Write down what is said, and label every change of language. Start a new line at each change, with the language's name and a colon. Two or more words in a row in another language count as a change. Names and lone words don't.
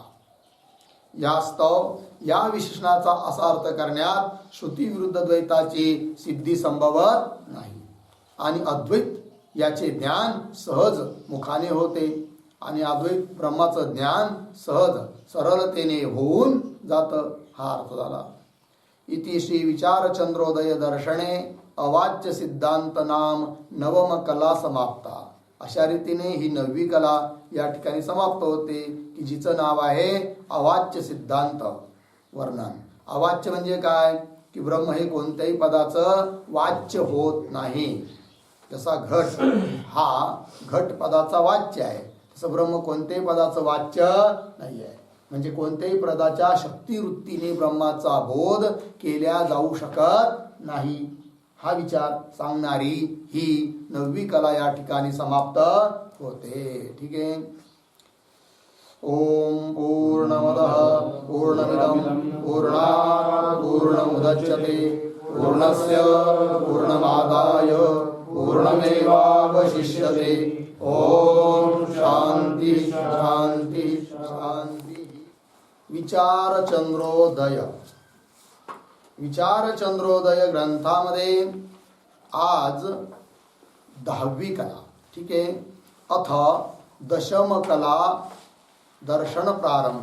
Marathi: यास्तव या विशेषणाचा असा अर्थ करण्यात श्रुती विरुद्ध द्वैताची सिद्धी संभवत नाही आणि अद्वैत याचे ज्ञान सहज मुखाने होते आणि अद्वैत ब्रह्माचं ज्ञान सहज सरलतेने होऊन जातं. हा अर्थ झाला.
Sanskrit: इति श्री विचार चंद्रोदय दर्शने अवाच्य सिद्धांत नाम नवम कला समाप्ता.
Marathi: अशा रीतीने ही 9वी कला या ठिकाणी समाप्त होते की जिचं नाव आहे अवाच्य सिद्धांत वर्णन. अवाच्य म्हणजे काय की ब्रह्म हे कोणत्याही पदाचं वाच्य होत नाही. जसा घट हा घट पदाचा वाच्य आहे तसं ब्रह्म कोणत्याही पदाचं वाच्य नाही आहे. म्हणजे कोणत्याही पदाच्या शक्तिवृत्तीने ब्रह्माचा बोध केल्या जाऊ शकत नाही. हा विचार सांगणारी ही 9वी कला या ठिकाणी समाप्त होते. ठीक आहे.
Sanskrit: ओम पूर्णमदः पूर्णमिदं पूर्णात् पूर्णमुदच्यते पूर्णस्य पूर्णमादाय पूर्णमेवावशिष्यते. ओम शांती शांती शांती.
Marathi: विचार चंद्रोदय. विचार चंद्रोदय ग्रंथामध्ये आज 10वी कला. ठीक आहे.
Sanskrit: अथ दशम कला दर्शन प्रारंभ.